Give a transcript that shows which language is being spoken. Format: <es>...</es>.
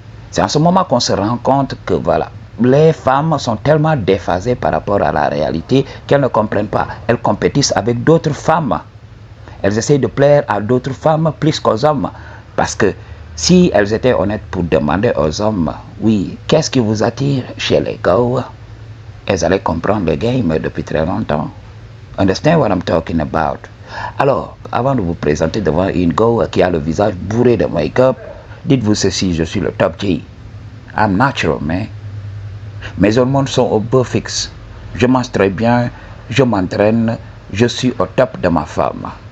<fr>C'est en ce moment qu'on se rend compte que voilà, les femmes sont tellement déphasées par rapport à la réalité qu'elles ne comprennent pas. Elles compétissent avec d'autres femmes. Elles essayent de plaire à d'autres femmes plus qu'aux hommes. Parce que si elles étaient honnêtes pour demander aux hommes, oui, qu'est-ce qui vous attire chez les gars, elles allaient comprendre le game depuis très longtemps.</fr> <en>Understand what I'm talking about?</en> <fr>Alors, avant de vous présenter devant une go qui a le visage bourré de make-up, dites-vous ceci, je suis le top G.</fr> <en>I'm natural, man.</en> <fr>Mes hormones sont au beau fixe. Je mange très bien, je m'entraîne, je suis au top de ma femme.</fr>